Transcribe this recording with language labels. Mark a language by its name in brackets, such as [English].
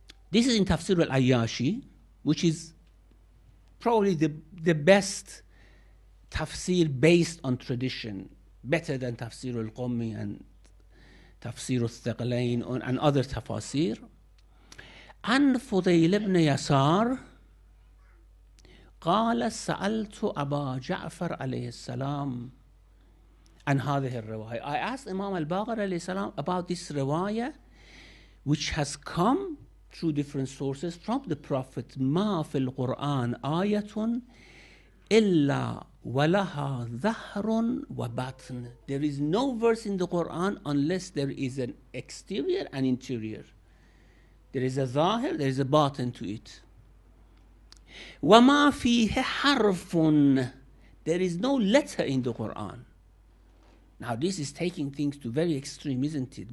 [English] This is in Tafsir al-Ayyashi, which is probably the best tafsir based on tradition, better than Tafsir al-Qummi and Tafsir al-Thaqalain and other tafasir. [Arabic] عن فضيل بن يسار قال سألت أبا جعفر عليه السلام عن هذه الرواية. [English] I asked Imam al-Baqir alayhi salam about this riwayah which has come through different sources from the Prophet. [Arabic] ما في القرآن آية إلا ولها ظهر وباطن. [English] There is no verse in the Quran unless there is an exterior and interior. There is a zahir, there is a batin to it. [Arabic] وَمَا فِيهِ حَرْفٌ. [English] There is no letter in the Quran. Now this is taking things to very extreme, isn't it?